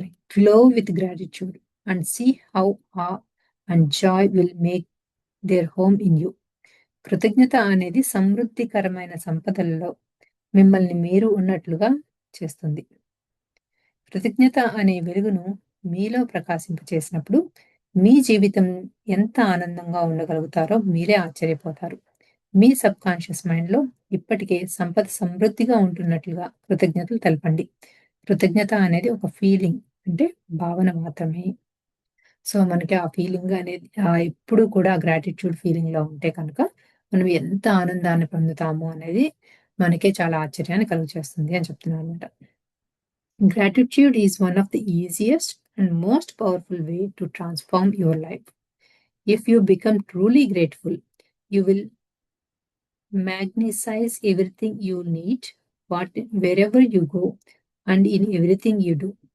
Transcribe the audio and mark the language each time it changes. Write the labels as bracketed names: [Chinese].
[English] Glow with gratitude and see how awe and joy will make their home in you. [Telugu] కృతజ్ఞత అనేది సమృద్ధికరమైన సంపదలలో మిమ్మల్ని మీరు ఉన్నట్లుగా చేస్తుంది. కృతజ్ఞత అనే వెలుగును మీలో ప్రకాశింపచేసినప్పుడు మీ జీవితం ఎంత ఆనందంగా ఉండగలుగుతారో మీరే ఆశ్చర్యపోతారు. మీ సబ్ కాన్షియస్ మైండ్లో ఇప్పటికే సంపద సమృద్ధిగా ఉంటున్నట్లుగా కృతజ్ఞతలు తెలపండి. కృతజ్ఞత అనేది ఒక ఫీలింగ్, అంటే భావన మాత్రమే. సో మనకి ఆ ఫీలింగ్ అనేది ఎప్పుడు కూడా గ్రాటిట్యూడ్ ఫీలింగ్లో ఉంటే కనుక మనం ఎంత ఆనందాన్ని పొందుతాము అనేది మనకే చాలా ఆశ్చర్యాన్ని కలుగజేస్తుంది అని చెప్తున్నాను అనమాట. [English] Gratitude is one of the easiest and most powerful way to transform your life. If you become truly grateful, you will magnetize everything you need, wherever you go, and in everything you do.